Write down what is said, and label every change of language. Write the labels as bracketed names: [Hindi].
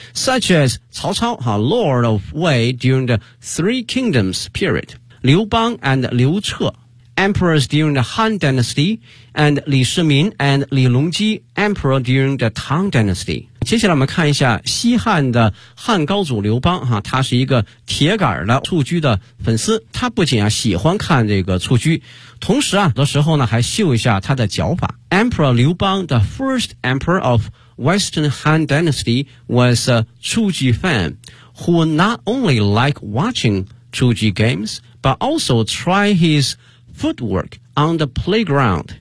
[English] Such as 曹操哈 ,Lord of Wei during the Three Kingdoms period, 刘邦 and 刘彻。 emperors during the Han Dynasty, and 李世民 and 李隆基 emperor during the Tang Dynasty. [Chinese] 接下来我们看一下西汉的汉高祖刘邦、啊、他是一个铁杆的蹴鞠的粉丝，他不仅、啊、喜欢看这个蹴鞠，同时、啊、很多时候呢还秀一下他的脚法。 [English] Emperor 刘邦 the first emperor of Western Han Dynasty was a 蹴鞠 fan who not only liked watching 蹴鞠 games but also try his footwork on the playground.